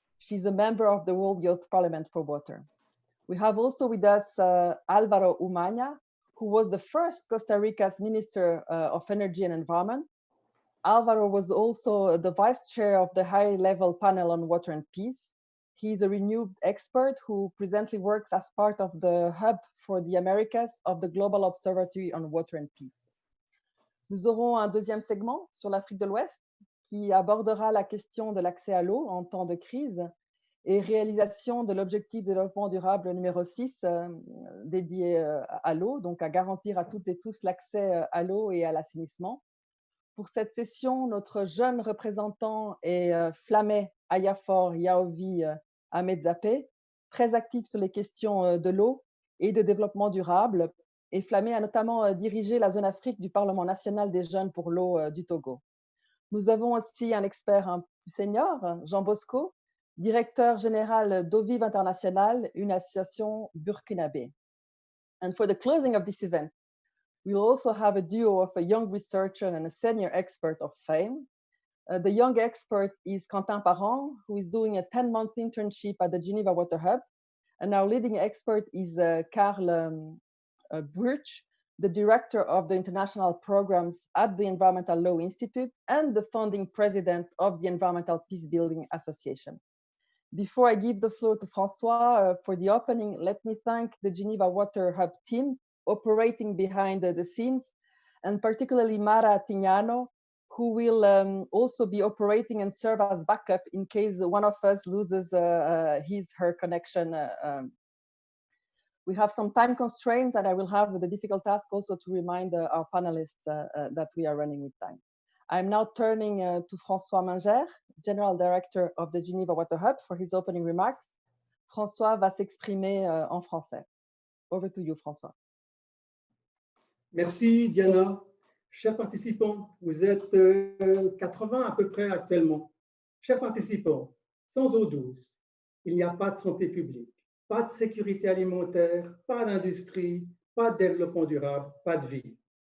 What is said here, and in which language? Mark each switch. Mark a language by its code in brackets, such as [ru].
[en] She's a member of the World Youth Parliament for Water. We have also with us Alvaro Umaña, who was the first Costa Rica's Minister of Energy and Environment. Alvaro was also the vice chair of the high-level panel on water and peace. He's a renewed expert who presently works as part of the Hub for the Americas of the Global Observatory on Water and Peace. [fr] Nous aurons un deuxième segment sur l'Afrique de l'Ouest qui abordera la question de l'accès à l'eau en temps de crise et réalisation de l'objectif de développement durable numéro 6 dédié à l'eau, donc à garantir à toutes et tous l'accès à l'eau et à l'assainissement. Pour cette session, notre jeune représentant est Flamé Ayafor Yaovi Ahmedzapé, très actif sur les questions de l'eau et de développement durable. Et Flamé a notamment dirigé la zone Afrique du Parlement national des jeunes pour l'eau du Togo. Nous avons aussi un expert un plus senior, Jean Bosco, directeur général d'Eau Vive International, une association burkinabé. [en] And for the closing of this event, we'll also have a duo of a young researcher and a senior expert of fame. The young expert is Quentin Parent, who is doing a 10-month internship at the Geneva Water Hub. And our leading expert is Karl Bruch, the director of the international programs at the Environmental Law Institute and the founding president of the Environmental Peacebuilding Association. Before I give the floor to Francois for the opening, let me thank the Geneva Water Hub team operating behind the scenes, and particularly Mara Tignano, who will also be operating and serve as backup in case one of us loses her connection. We have some time constraints, and I will have the difficult task also to remind our panelists that we are running with time. I'm now turning to François Mingère, General Director of the Geneva Water Hub, for his opening remarks. [fr] François va s'exprimer en français. [en] Over to you, François. [fr] Merci, Diana. Chers participants, vous êtes 80 à peu près actuellement. Chers participants, sans eau douce, il n'y a pas de santé publique, pas de sécurité alimentaire, pas d'industrie, pas de développement durable, pas de vie.